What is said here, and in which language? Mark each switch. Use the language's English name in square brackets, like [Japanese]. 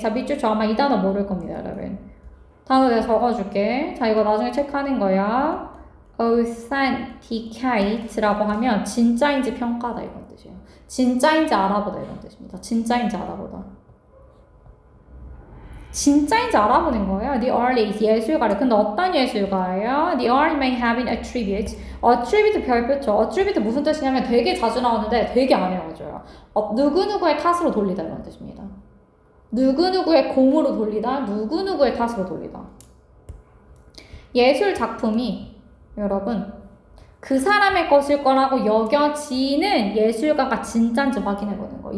[Korean] 자, 밑줄 저 아마 이 단어 모를 겁니다, 여러분. 단어 내가 적어줄게. 자, 이거 나중에 체크하는 거야. authenticate라고 하면 진짜인지 평가다 이런 뜻이에요. 진짜인지 알아보다 이런 뜻입니다. 진짜인지 알아보다. 진짜인지 알아보는 거예요. [English] The artist, [Korean] 예술가래. 근데 어떤 예술가예요? [English] The art may have an attribute. [Korean] attribute 별표죠. attribute 무슨 뜻이냐면 되게 자주 나오는데 되게 안 외워져요. 누구누구의 탓으로 돌리다 이런 뜻입니다. 누구누구의 공으로 돌리다, 누구누구의 탓으로 돌리다. 예술 작품이 여러분 그 사람의 것일 거라고 여겨지는 예술가가 진짜인지 확인해보는 거예요.